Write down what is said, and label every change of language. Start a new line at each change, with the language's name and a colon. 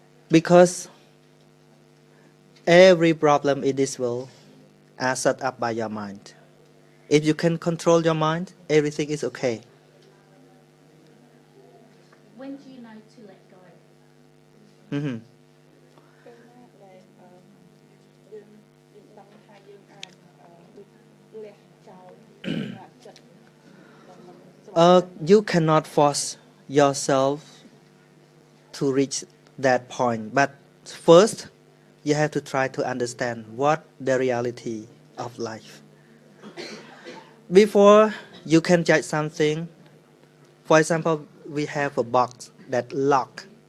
English: Because every problem in this world are set up by your mind. If you can control your mind, everything is okay. when do you know to let go? Mhm.
Khmer: ពេលណាដែលយើងដឹងថាយើងអាចលះចោលចិត្តដែលមិនស្រប
English: You cannot force yourself to reach that point. But first, you have to try to understand what the reality of life. Before you can judge something, for example, we have a box that lock.